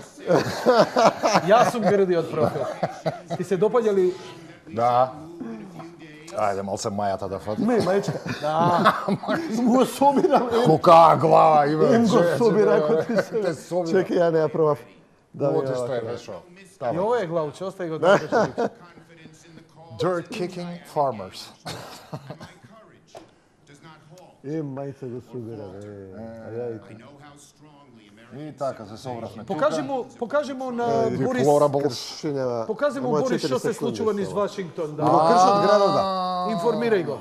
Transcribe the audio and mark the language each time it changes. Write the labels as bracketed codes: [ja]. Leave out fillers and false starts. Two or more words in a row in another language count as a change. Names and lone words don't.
[mk] Јас сум грдиот профил. Ти се допаѓа ли? Да. Ајде, малце мајата да фати. Не, мајчка. Му собирам. Кока глава има. Им го собира ако ти Те се. собира. Чекај, ја не ја пробав. Да, Оти ја, што е вака. вешо. И ова е главче, остај го да кажеш. [en] Dirt kicking farmers. [mk] Мајца го собира. И така се собравме. Покажи му на Борис. Deplorables. Покажи му Борис што се случува низ Вашингтон, Ни го да. кршат градот, да. Информирај го.